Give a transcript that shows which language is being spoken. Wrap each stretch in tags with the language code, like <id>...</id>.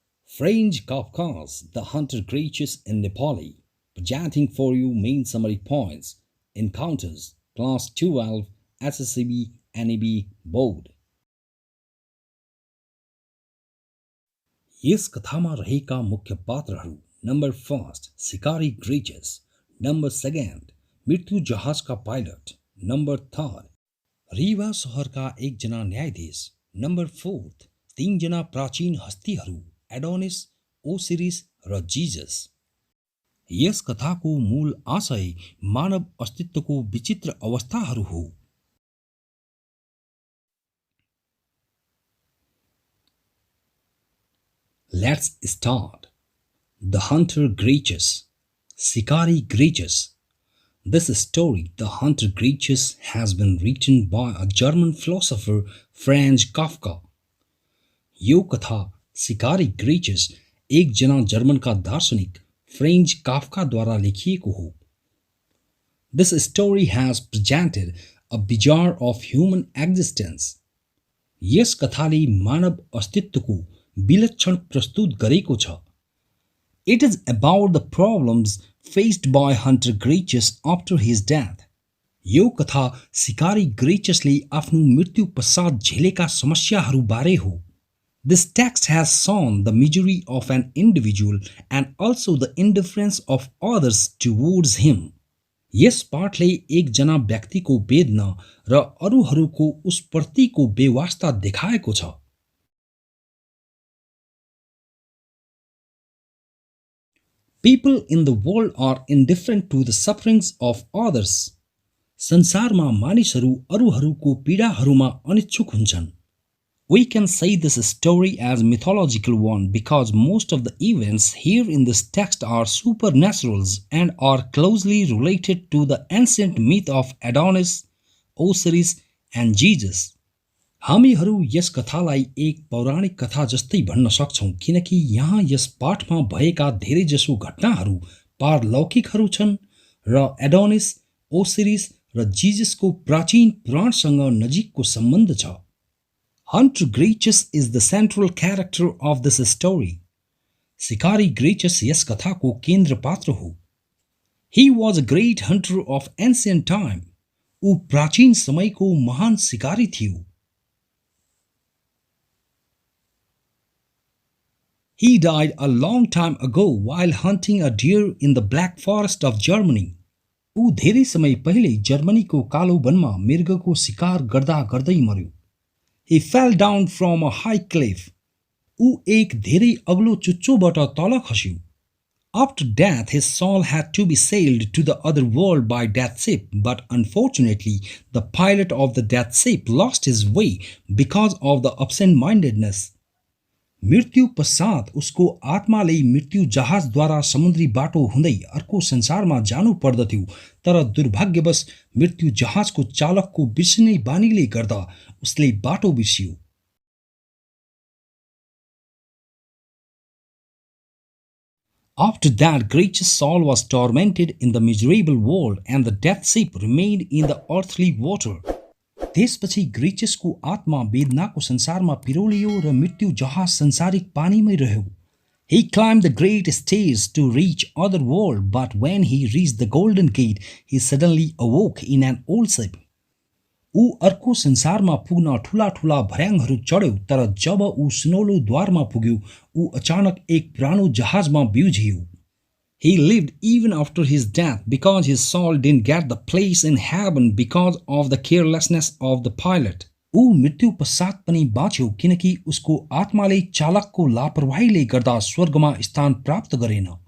<en>Franz Kafka's The Hunter Gracchus in Nepali, presenting for you main summary points, Encounters, Class 12, SSCB NEB Board.</en> <ne>यस कथामा रहेका मुख्य पात्रहरू number 1 शिकारी ग्रेचस, number 2 मृत्यु जहाजका pilot, number 3 Rewa शहरका एकजना न्यायाधीश, नम्बर 4 3 जना प्राचीन हस्तीहरू एडोनिस, ओसिरिस र जीजस। यस कथाको मूल आशय मानव अस्तित्वको विचित्र अवस्थाहरू हो।</ne> <en>Let's start. The Hunter Gracchus, Shikari Gracchus. This story, The Hunter Gracchus, has been written by a German philosopher, Franz Kafka.</en> <ne>यो कथा शिकारी ग्रेचस एक जना जर्मन का दार्शनिक फ्रेंच काफ्का द्वारा लेखिएको हो।</ne> <en>This story has presented a bizarre of human existence.</en> <ne>यस कथाले मानव अस्तित्वको विलक्षण प्रस्तुत गरेको छ।</ne> <en>It is about the problems faced by Hunter Gracchus after his death.</en> <ne>यो कथा शिकारी ग्रेचसले आफ्नो मृत्यु पश्चात झेलेका समस्याहरू बारे हो।</ne> <en>This text has shown the misery of an individual and also the indifference of others towards him.</en> <ne>यस पाठले एक जना व्यक्तिको वेदना र अरूहरूको उसप्रतिको बेवास्ता देखाएको छ।</ne> <en>People in the world are indifferent to the sufferings of others.</en> <ne>संसारमा मानिसहरू अरूहरूको पीडाहरूमा अनिच्छुक हुन्छन्।</ne> <en>We can say this story as mythological one because most of the events here in this text are supernaturals and are closely related to the ancient myth of Adonis, Osiris and Jesus.</en> <ne>हामीहरू यस कथालाई एक पौराणिक कथा जस्तै भन्न सक्छौं किनकि यहाँ यस पाठमा भएका धेरैजसो घटनाहरू पारलौकिकहरू छन् र एडोनिस, ओसिरिस र जीजसको प्राचीन पुराणसँग नजिकको सम्बन्ध छ।</ne> <en>Hunter Gracchus is the central character of this story.</en> <ne>शिकारी ग्रेचस यस कथाको केन्द्र पात्र हो।</ne> <en>He was a great hunter of ancient time.</en> <ne>ऊ प्राचीन समयको महान शिकारी थियो।</ne> <en>He died a long time ago while hunting a deer in the Black Forest of Germany.</en> <ne>ऊ धेरै समय पहिले जर्मनीको कालो वनमा मृगको शिकार गर्दा गर्दै मर्यो।</ne> <en>He fell down from a high cliff.</en> <ne>ऊ एक धेरै अग्लो चुच्चोबाट तल खस्यो।</ne> <en>After death, his soul had to be sailed to the other world by death ship, but unfortunately, the pilot of the death ship lost his way because of the absent-mindedness.</en> <ne>मृत्यु पश्चात उसको आत्माले मृत्यु जहाजद्वारा समुद्री बाटो हुँदै अर्को संसारमा जानु पर्दथ्यो, तर दुर्भाग्यवश मृत्यु जहाजको चालकको बिर्सिने बानीले गर्दा उसले बाटो बिर्सियो।</ne> <en>After that, Gracchus' soul was tormented in the miserable world, and the death ship remained in the earthly water.</en> <ne>त्यसपछि ग्रेचसको आत्मा वेदनाको संसारमा पिरोलियो र मृत्यु जहाज संसारिक पानीमै रह्यो।</ne> <en>He climbed the great stairs to reach other world, but when he reached the golden gate, he suddenly awoke in an old ship.</en> <ne>ऊ अर्को संसारमा पुग्न ठूला ठूला भर्याङहरू चढ्यो, तर जब ऊ सुनौलो द्वारमा पुग्यो, ऊ अचानक एक पुरानो जहाजमा बिउझियो।</ne> <en>He lived even after his death because his soul didn't get the place in heaven because of the carelessness of the pilot.</en> <ne>ऊ मृत्यु पश्चात पनि बाँच्यो किनकि उसको आत्माले चालकको लापरवाहीले गर्दा स्वर्गमा स्थान प्राप्त गरेन।</ne>